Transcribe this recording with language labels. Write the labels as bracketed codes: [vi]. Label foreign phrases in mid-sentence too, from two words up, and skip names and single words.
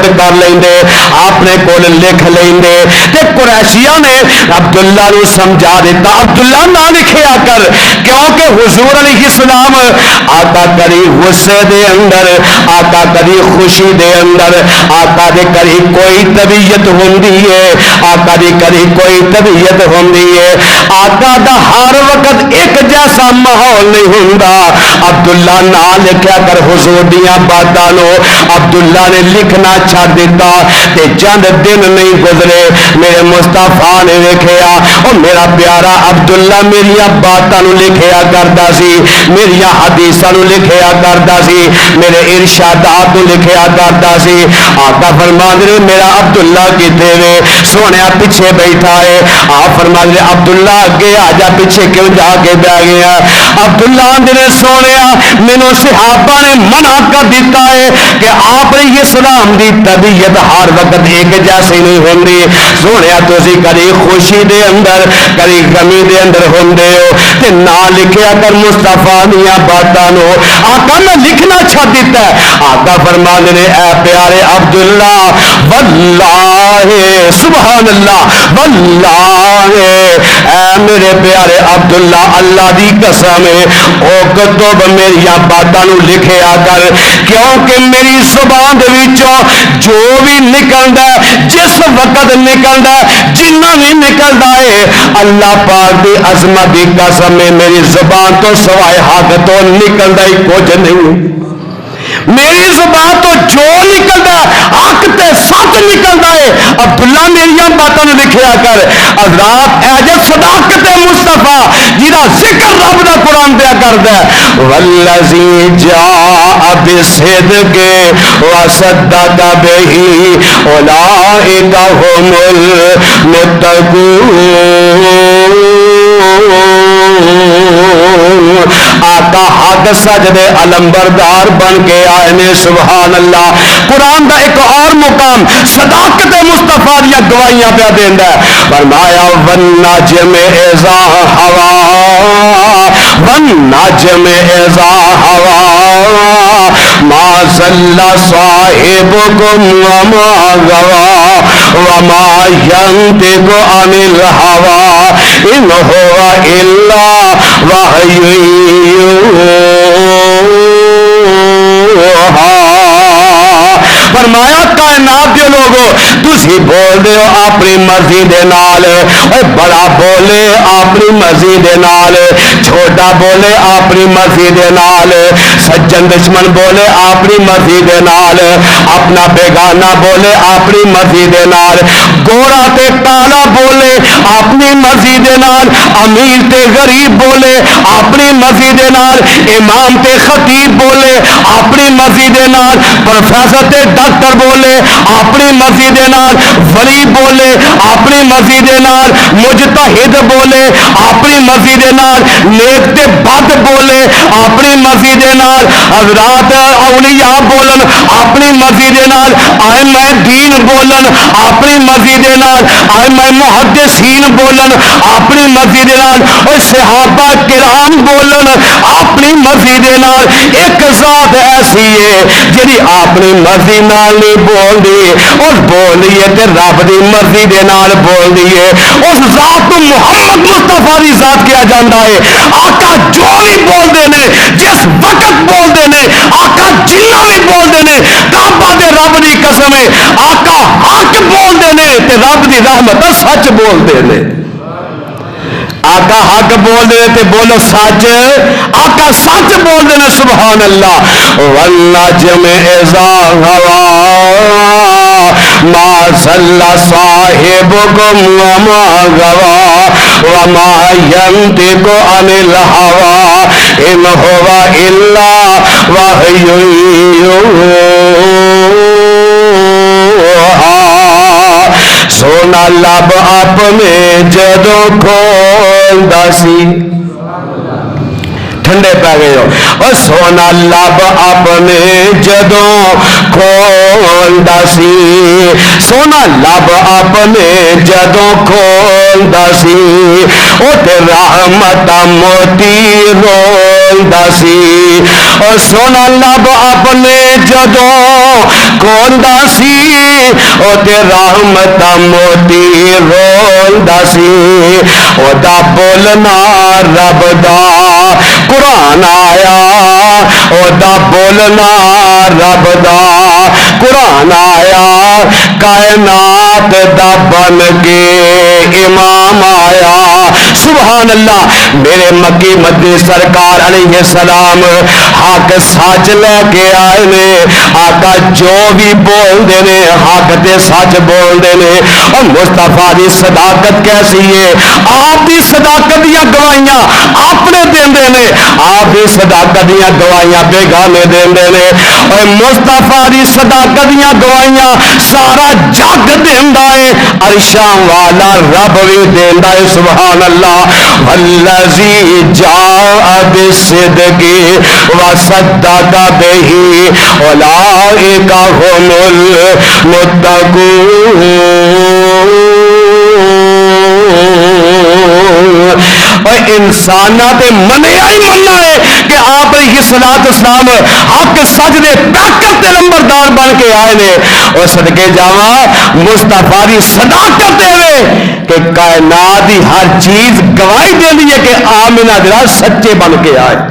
[pa] کر لیں دے اپنے کول لکھ لیں دے تے قریشیاں نے عبداللہ نو سمجھا دیتا عبداللہ نہ لکھیا کر کیونکہ حضور [ar] علیہ السلام [pa] آقا کری غصے دے اندر آقا کری خوشی دے اندر آقا دے کری کوئی طبیعت ہوندی ہے آقا دی کری کوئی طبیعت ہوندی ہے آقا دا ہر وقت ایک جیسا ماحول نہیں ہوندا عبداللہ نہ لکھیا کر حضور دیاں باتاں نو عبداللہ نے لکھنا چھڑ دیتا تے چند دن نہیں گزرے میرے مصطفیٰ نے ویکھیا او میرا پیارا عبداللہ میریاں باتاں نو لکھیا کردا سی میریاں حدیثاں نو لکھیا کردا سی میرے ارشادات نو لکھیا کردا سی آقا فرماندے نے میرا عبداللہ کتے وے سونیا پیچھے بیٹھا ہے آپ فرماندے عبداللہ اگے آ جا پیچھے کیوں جا کے بیٹھ گیا عبداللہ نے سونیا مینوں صحابہ نے منع کر دیتا ہے کہ آپ [ar] علیہ السلام [pa] دی طبیعت ہر وقت ایک جیسی نہیں ہوندی سونیا تسی کری خوشی دے اندر کری غمی دے اندر ہوندے ہو تے نہ لکھیا کر مصطفیٰ دیاں باتاں نو آقا نے لکھنا چھڑ دیتا ہے آقا فرماندے نے اے پیارے عبداللہ [ar] واللہ سبحان اللہ واللہ [pa] اے میرے پیارے عبداللہ اللہ دی قسم ہے او کتب میری باتاں نو لکھیا کر کیونکہ میری زبان دے وچوں جو بھی نکلدا جس وقت نکلدا جنہ بھی نکلدا ہے اللہ پاک دی عظمت دی قسم ہے میری زبان تو سوائے حق تو نکلدا ہی کچھ نہیں میری زبان تو جو نکلدا حق تے سچ نکلدا ہے عبداللہ میریاں باتاں نو لکھیا کر حضرات اے جے صداقت مصطفیٰ جہاں ذکر رب دا قرآن پیا کردا ہے [ar] والذی جاء بالصدق وصدق به اولئک هم المتقون [pa] آقا حق سجدے علمبردار بن کے آئے نے [ar] سبحان اللہ [pa] قرآن دا ایک اور مقام صداقت مصطفیٰ دیا گواہیاں پہ دیندا ہے فرمایا [ar] والنجم اذا ہوا والنجم اذا ہوا ما ضل صاحبكم وما غوا وما ينطق عن الهوى ان هو الا وحی [pa] فرمایا کائنات کے لوگو تسی بول دے ہو اپنی مرضی دے نال بڑا بولے اپنی مرضی دے نال چھوٹا بولے اپنی مرضی دے نال سجن دشمن بولے اپنی مرضی دے نال اپنا بیگانہ بولے اپنی مرضی دے نال گورا تے کالا بولے اپنی مرضی دے نال امیر تے غریب بولے اپنی مرضی دے نال امام تے خطیب بولے اپنی مرضی دے نال پروفیسر تے ڈاکٹر بولے اپنی مرضی دے نال ولی بولے اپنی مرضی دے نال مجتہد بولے اپنی مرضی دے نال نیک تے بد بولے اپنی مرضی دے نال حضرات اولیاء بولن اپنی مرضی دے نال ائمہ دین بولن اپنی مرضی مرضی دے نال، ائمہ محدثین بولن اپنی مرضی دے نال، اور صحابہ کرام بولن اپنی مرضی دے نال۔ ایک ذات ایسی ہے جڑی اپنی مرضی نال نہیں بول دی، اور بول دی ہے تے رب دی مرضی دے نال بول دی ہے۔ اس ذات کو محمد مصطفیٰ دی ذات کیا جاندا ہے۔ آقا جو بھی بول دے نے، جس وقت بول دے نے، آقا جنہ بھی بول دے نے، کعبہ دے رب دی قسم ہے، آقا حق بول دے نے تے رب دی رحمت سچ بول دے نے۔ آقا حق بول دے تے بولو سچ، آقا سچ بول دے [ar] سبحان اللہ۔ والنجم اذا ہوا ما ضل صاحبكم وما غوى وما ينطق عن الهوى ان هو الا وحي يوحى۔ [pa] سونا لب اپنے جدوں کھولدا سی، ٹھنڈے پہ گئے ہو، اور سونا لب اپنے جدوں کھولدا سی، سونا لب اپنے جدوں کھولدا سی، او تے رحمت موتی رولدا سی، اور سونا لب اپنے جدوں کھولدا سی، او تے رحمت موتی رولدا سی۔ او دا بولنا رب دا قرآن آیا، او دا بولنا رب دا قرآن آیا، کائنات دا بن کے امام آیا۔ [ar] سبحان اللہ۔ [pa] میرے مکی مدنی سرکار [ar] علیہ السلام [pa] حق سچ لے کے آئے نے، آقا جو بھی بول دے نے حق تے سچ بول دے نے۔ اور مصطفیٰ دی صداقت کیسی ہے، آپ دی صداقت دیا گواہیاں اپنے دیندے نے، آپ دی صداقت دیا گواہیاں بیگانے دیندے نے، اور مصطفیٰ دی صداقت دیا گواہیاں سارا جگ دیندا ہے، عرشاں والا رب بھی دیندا ہے [ar] سبحان اللہ۔ والذی جاء بالصدق وصدق به اولئک هم المتقون۔ [pa] اور انسانات منیا ہی مننا ہے کہ آپ [ar] علیہ السلام [pa] حق سچ دے طاقت دے نمبردار بن کے آئے نے، اور صدقے جاواں مصطفیٰ دی صداقت دے کہ کائنات دی ہر چیز گواہی دیندی ہے کہ آمنہ دلا سچے بن کے آئے تھے۔